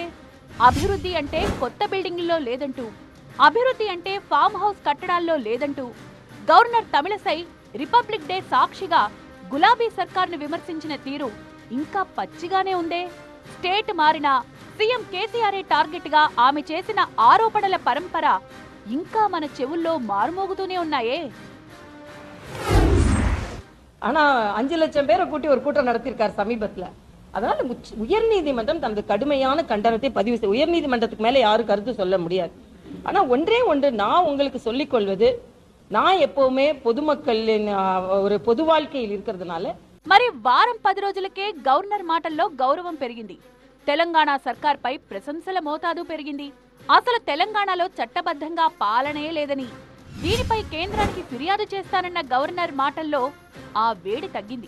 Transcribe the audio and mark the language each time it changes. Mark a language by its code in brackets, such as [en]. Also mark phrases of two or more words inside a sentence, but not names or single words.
[te] అభివృద్ధి అంటే కొత్త బిల్డింగుల్లో లేదంటూ, అభివృద్ధి అంటే ఫామ్ హౌస్ కట్టడాల్లో లేదంటూ గవర్నర్ తమిళసై రిపబ్లిక్ డే సాక్షిగా గులాబీ సర్కార్ను విమర్శించిన తీరు ఇంకా పచ్చిగానే ఉందే. స్టేట్ మారినా సీఎం కేసీఆర్ టార్గెట్ గా ఆమె చేసిన ఆరోపణల పరంపర ఇంకా మన చెవుల్లో మారుమోగుతూనే ఉన్నాయే. [ta] ஆனா 5 லட்சம் பேரை கூட்டி ஒரு கூட்டம் நடத்திருக்காரு சமீபத்துல. அதனால உயர்நீதிமன்றம் தனது கடுமையான கண்டனத்தை பதிவு செய்ய, உயர்நீதிமன்றத்துக்கு மேல யாரும் கருத்து சொல்ல முடியாது. ஆனா ஒன்றே ஒன்று நான் உங்களுக்கு சொல்லிக் கொள்வது, நான் எப்பவுமே பொதுமக்களின் ஒரு பொது வாழ்க்கையில் இருக்கிறதுனால. [te] మరి వారం 10 రోజులకే గవర్నర్ మాటల్లో గౌరవం పెరిగింది. తెలంగాణ సర్కార్పై ప్రశంసల మోతాదు పెరిగింది. అసలు తెలంగాణలో చట్టబద్ధంగా పాలనే లేదని, దీనిపై కేంద్రానికి ఫిర్యాదు చేస్తానన్న గవర్నర్ మాటల్లో ఆ వేడి తగ్గింది.